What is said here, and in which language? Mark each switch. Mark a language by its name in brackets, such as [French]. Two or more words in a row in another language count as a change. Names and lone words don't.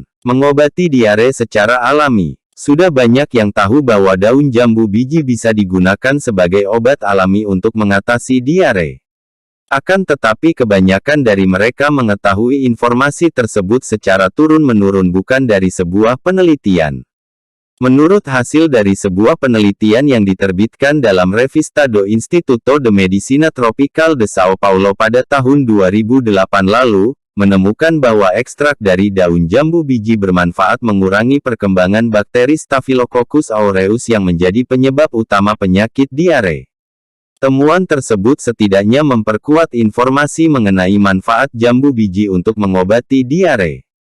[Indonesian] Mengobati diare secara alami. Sudah banyak yang tahu bahwa daun jambu biji bisa digunakan sebagai obat alami untuk mengatasi diare. Akan tetapi kebanyakan dari mereka mengetahui informasi tersebut secara turun-menurun bukan dari sebuah penelitian. Menurut hasil dari sebuah penelitian yang diterbitkan dalam Revista do Instituto de Medicina Tropical de Sao Paulo pada tahun 2008 lalu, menemukan bahwa ekstrak dari daun jambu biji bermanfaat mengurangi perkembangan bakteri Staphylococcus aureus yang menjadi penyebab utama penyakit diare. Temuan tersebut setidaknya memperkuat informasi mengenai manfaat jambu biji untuk mengobati diare.